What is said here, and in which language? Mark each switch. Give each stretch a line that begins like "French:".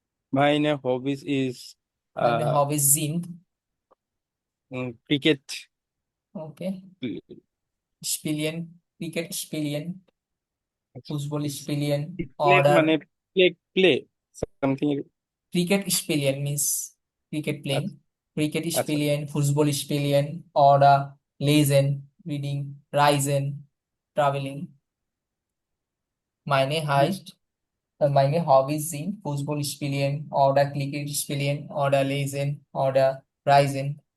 German: Meine Hobbys
English: is
German: Meine uh, Hobbys sind,
English: cricket.
German: okay, Spielen, Cricket spielen, Fußball spielen
English: Play
Bangla: মানে
German: oder
English: play something.
German: Cricket spielen
English: means cricket playing.
Bangla: আচ্ছা,
German: Cricket
Bangla: আচ্ছা।
German: spielen, Fußball spielen oder lesen,
English: reading,
German: reisen,
English: traveling.
German: Meine heißt, meine Hobbys sind Fußball spielen oder Cricket spielen oder lesen oder reisen.